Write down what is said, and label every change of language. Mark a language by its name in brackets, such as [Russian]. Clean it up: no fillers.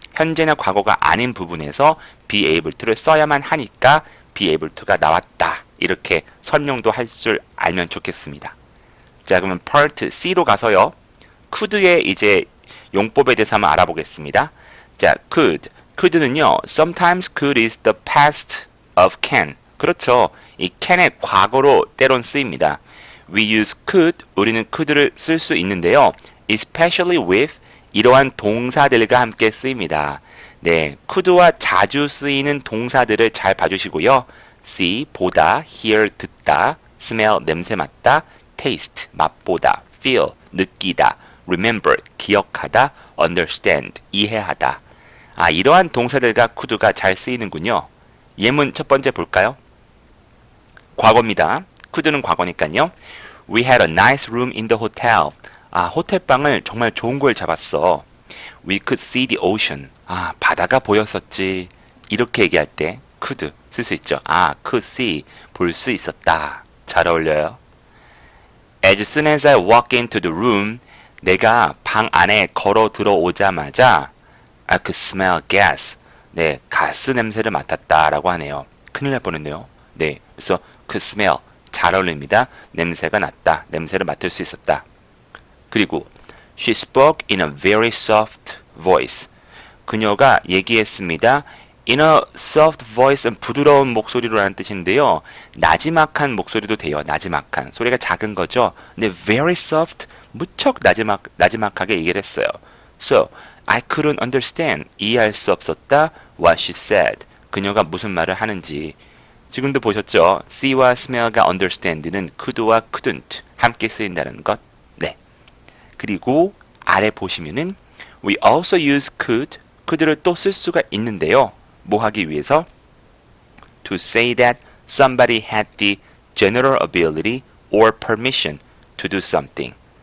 [Korean] 현재나 과거가 아닌 부분에서 be able to를 써야만 하니까 be able to가 나왔다. 이렇게 설명도 할 줄 알면 좋겠습니다. 자, 그러면 part C로 가서요. could의 이제 용법에 대해서 한번 알아보겠습니다. 자, could는요. [English] Sometimes could is the past of can. [Korean] 그렇죠. 이 can의 과거로 때론 쓰입니다. [English] We use could, [Korean] 우리는 could를 쓸 수 있는데요. [English] Especially with [Korean] 이러한 동사들과 함께 쓰입니다. 네, could와 자주 쓰이는 동사들을 잘 봐주시고요. see, 보다, hear, 듣다, smell, 냄새 맡다, taste, 맛보다, feel, 느끼다, remember, 기억하다, understand, 이해하다. 이러한 동사들과 could가 잘 쓰이는군요. 예문 첫 번째 볼까요? 과거입니다. could는 과거니까요. [English] We had a nice room in the hotel. [Korean] 호텔방을 정말 좋은 걸 잡았어. [English] We could see the ocean. [Korean] 바다가 보였었지. 이렇게 얘기할 때 could 쓸 수 있죠. could see. 볼 수 있었다. 잘 어울려요. [English] As soon as I walk into the room, [Korean] 내가 방 안에 걸어 들어오자마자 [English] I could smell gas. [Korean] 네, 가스 냄새를 맡았다라고 하네요. 큰일 날 뻔했네요. 네, 그래서 could smell. 잘 어울립니다. 냄새가 났다. 냄새를 맡을 수 있었다. 그리고 [English] She spoke in a very soft voice. [Korean] 그녀가 얘기했습니다. [English] In a soft voice, [Korean] 부드러운 목소리로 라는 뜻인데요. 나지막한 목소리도 돼요. 나지막한. 소리가 작은 거죠. 근데 very soft, 무척 나지막하게 얘기를 했어요. [English] So, I couldn't understand. [Korean] 이해할 수 없었다. [English] What she said. [Korean] 그녀가 무슨 말을 하는지. 지금도 보셨죠? see와 smell가 understand는 could와 couldn't 함께 쓰인다는 것. 네. 그리고 아래 보시면은 [English] we also use [Korean] could를 또 쓸 수가 있는데요. 뭐 하기 위해서? [English] To say that somebody had the general ability or permission to do something.